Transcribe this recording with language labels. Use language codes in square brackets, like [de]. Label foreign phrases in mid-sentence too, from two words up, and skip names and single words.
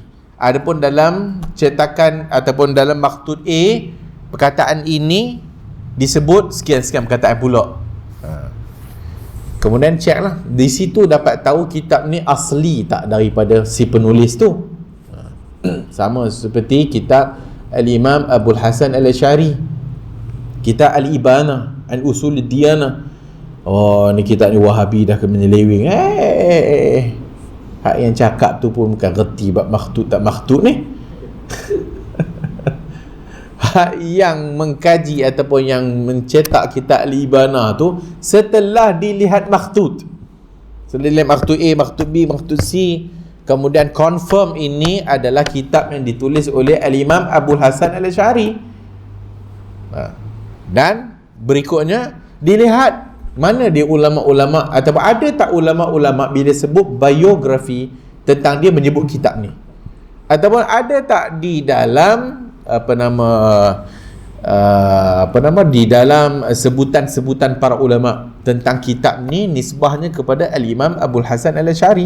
[ms] Adapun dalam cetakan ataupun dalam maktub A, perkataan ini disebut sekian-sekian perkataan pula. Kemudian cek lah, di situ dapat tahu kitab ni asli tak daripada si penulis tu. Sama seperti kitab Al-Imam Abul Hasan Al-Asy'ari, kitab Al-Ibana An Usul Diyanah. Ni kitab ni Wahabi dah ke menyeleweng. Hak yang cakap tu pun bukan reti bab maktub tak maktub ni. Hak yang mengkaji ataupun yang mencetak kitab Al-Ibana tu setelah dilihat maktub, setelah dilihat maktub A, maktub B, maktub C, kemudian confirm ini adalah kitab yang ditulis oleh Al-Imam Abul Hasan Al-Asy'ari. Dan berikutnya dilihat mana dia ulama-ulama, ataupun ada tak ulama-ulama bila sebut biografi tentang dia menyebut kitab ni, ataupun ada tak di dalam di dalam sebutan-sebutan para ulama tentang kitab ni nisbahnya kepada Al-Imam Abul Hasan Al-Asy'ari.